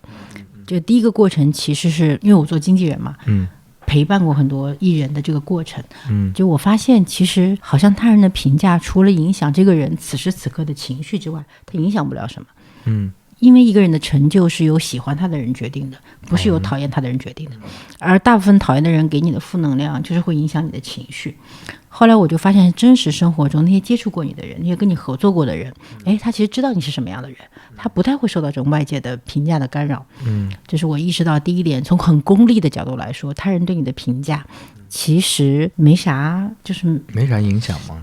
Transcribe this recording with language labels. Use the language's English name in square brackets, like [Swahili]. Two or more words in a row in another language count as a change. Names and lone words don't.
[Chinese] 就第一個過程其實是因為我做經紀人嘛，陪伴過很多藝人的這個過程，就我發現其實好像他人的評價除了影響這個人此時此刻的情緒之外，他影響不了什麼。因為一個人的成就是由喜歡他的人決定的，不是由討厭他的人決定的。而大部分討厭的人給你的負能量，就是會影響你的情緒。後來我就發現，真實生活中那些接觸過你的人，那些跟你合作過的人，他其實知道你是什麼樣的人，他不太會受到這種外界的評價的干擾。這是我意識到第一點。從很功利的角度來說，他人對你的評價其實沒啥，就是沒啥影響嗎？